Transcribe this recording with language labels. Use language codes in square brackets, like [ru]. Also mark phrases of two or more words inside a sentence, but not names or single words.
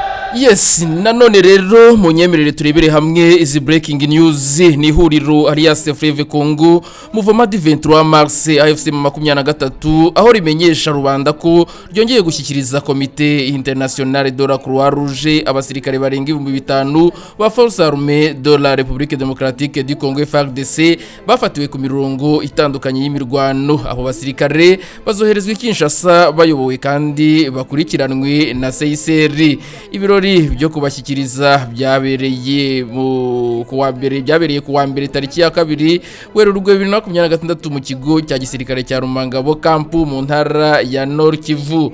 [rw] Yes, nanone rero munyemerere turebere hamwe izi [en] breaking news [rw] ni huriro Alliance Fleuve Congo Mouvement du 23 Mars AFC 23 aho rimenyesha rubanda ko ryongeye gushyikiriza komite internationale de la Croix Rouge abasirikare barenga 5000 ba Force Armée de la République démocratique du Congo FARDC bafatiwe ku mirongo itandukanye y'imirwano. Abo basirikare bazoherezwa Kinshasa bayobowe kandi bakurikiranwe na CICR. Ibirori byo kubashyikiriza byabereye kuwa mbere tariki ya 2 Werurwe 2026 mu kigo cya gisirikare cya Rumangabo kampu mu ntara ya Nord Kivu.